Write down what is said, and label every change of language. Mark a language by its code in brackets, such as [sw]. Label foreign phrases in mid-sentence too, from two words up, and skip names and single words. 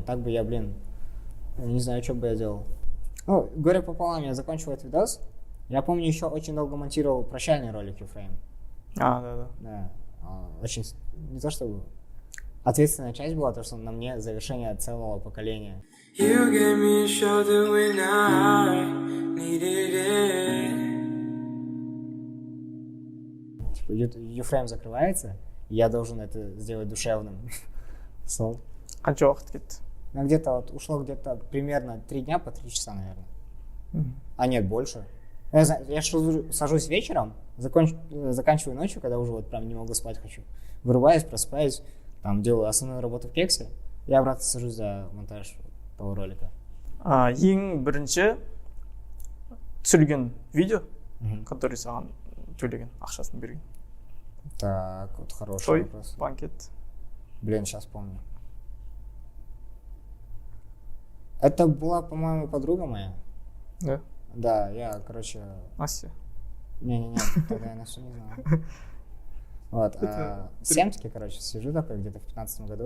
[ru] Так бы я, не знаю, что бы я делал. Горе пополам, я закончил этот видос. Я помню, еще очень долго монтировал прощальный ролик Ефрейм. Да. Да. Очень, не то чтобы ответственная часть была, то, что на мне завершение целого поколения. [en] You gave me a shoulder when I needed it. [ru] Типа, Ефрейм закрывается, и я должен это сделать душевным. [kk] Қанша уақыт кетті? [ru] Где-то вот ушло примерно 3 дня по 3 часа, наверное. Нет, больше. Я сажусь вечером, заканчиваю ночью, когда уже вот прям не могу спать хочу. Вырубаюсь, просыпаюсь, там делаю основную работу в Кексе, и обратно сажусь за монтаж того ролика. [kk] Ең бірінші түсірген видео, который саған төлеген, ақшасын берген. [ru] Так, вот хороший Той вопрос. банкет. Сейчас помню. Это была, по-моему, подруга моя. Да? Да, я, короче... Настя. Не, тогда я Настю не знал. Вот, в Семске, короче, сижу такой где-то в 2015 году.